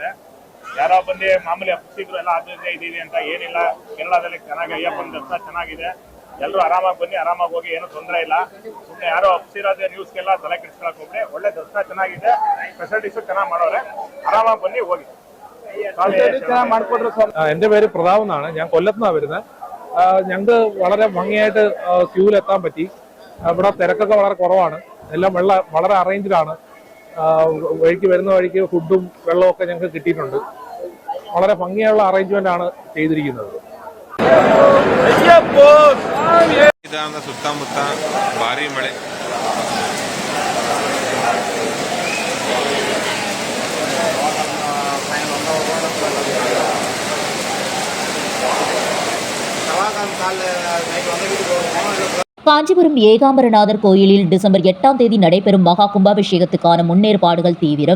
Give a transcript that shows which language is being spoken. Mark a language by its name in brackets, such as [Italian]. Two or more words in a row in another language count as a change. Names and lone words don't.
[Kannada] ಯಾರೋ ಬಂದು ಮಾಮೂಲಿ ಅಪ್ಸಿದ್ರು ಎಲ್ಲ ಅದೇ ಇದೀವಿ ಅಂತ ಏನಿಲ್ಲ. ಕೇರಳದಲ್ಲಿ ಚೆನ್ನಾಗಿ ಅಯ್ಯಪ್ಪನ ದರ್ಶನ ಚೆನ್ನಾಗಿದೆ. ಎಲ್ಲರೂ ಆರಾಮಾಗಿ ಬನ್ನಿ, ಆರಾಮಾಗಿ ಹೋಗಿ, ಏನು ತೊಂದರೆ ಇಲ್ಲ. ಸುಮ್ಮನೆ ಯಾರೋ ಅಪ್ಸಿರೋದೇ ನ್ಯೂಸ್ಗೆಲ್ಲ ತಲೆ ಕೆಡಿಸ್ಕೊಳಕ್ ಹೋಗ್ರಿ. ಒಳ್ಳೆ ದರ್ಶನ ಚೆನ್ನಾಗಿದೆ, ಫೆಸಿಲಿಟೀಸು ಚೆನ್ನಾಗಿ ಮಾಡೋರೆ. ಆರಾಮಾಗಿ ಬನ್ನಿ, ಹೋಗಿ. [Malayalam] എന്റെ പേര് പ്രതാപ് എന്നാണ്. ഞാൻ കൊല്ലത്തുനിന്നാണ് വരുന്നത്. ഞങ്ങൾക്ക് വളരെ ഭംഗിയായിട്ട് ക്യൂവിലെത്താൻ പറ്റി. ഇവിടെ തിരക്കൊക്കെ വളരെ കുറവാണ്. എല്ലാം വളരെ അറേഞ്ച്ഡാണ്. വഴിക്ക് വരുന്ന വഴിക്ക് ഫുഡും വെള്ളവും ഒക്കെ ഞങ്ങൾക്ക് കിട്ടിയിട്ടുണ്ട്. വളരെ ഭംഗിയുള്ള അറേഞ്ച്മെന്റ് ആണ് ചെയ്തിരിക്കുന്നത്. [Kannada] ಸುತ್ತಮುತ್ತ ಭಾರಿ ಮಳೆ. [Tamil] காஞ்சிபுரம் ஏகாம்பரநாதர் கோயிலில் டிசம்பர் 8ஆம் தேதி நடைபெறும் மகா கும்பாபிஷேகத்துக்கான முன்னேற்பாடுகள் தீவிரம்.